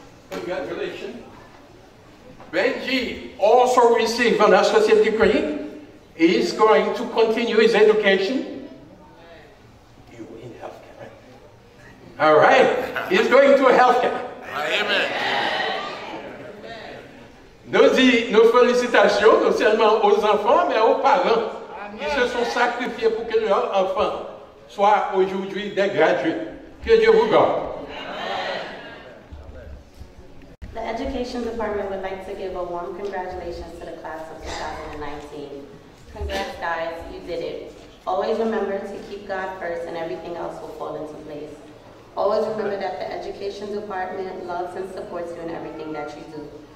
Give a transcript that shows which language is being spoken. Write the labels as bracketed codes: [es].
[en] Congratulations. Benji also received an associate degree. He is going to continue his education. You in healthcare. All right. He's going to healthcare. Amen. [fr] Nos félicitations non seulement aux enfants, mais aux parents qui se sont sacrifiés pour que leurs enfants soient aujourd'hui des gradués. Que Dieu vous garde. [en] The education Education Department would like to give a warm congratulations to the class of 2019. Congrats, guys, you did it. Always remember to keep God first and everything else will fall into place. Always remember that the Education Department loves and supports you in everything that you do.